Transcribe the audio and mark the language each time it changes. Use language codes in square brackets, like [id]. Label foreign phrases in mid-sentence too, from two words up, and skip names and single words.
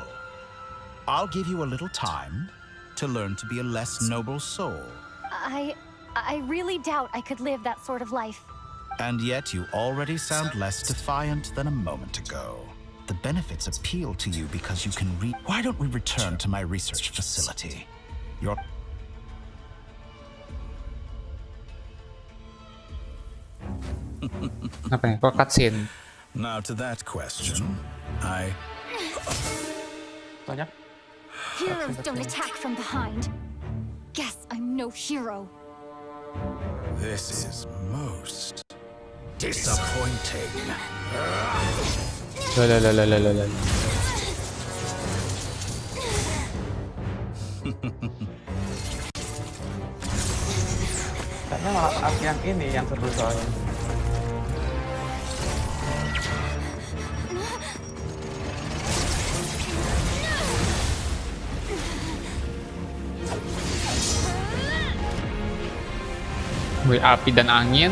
[en] I'll give you a little time to learn to be a less noble soul. I really doubt I could live that sort of life. And yet you already sound less defiant than a moment ago. The benefits appeal to you because you can read. Why don't we return to my research facility? [id] Apa ya? Kok cutscene? [en] Now to that question, [id] Banyak. [en] Heroes don't attack from behind. Guess I'm no hero. This is most disappointing. Lalalalalalala. [id] Kayaknya malah arc yang ini yang seru soalnya. Wih, api dan angin.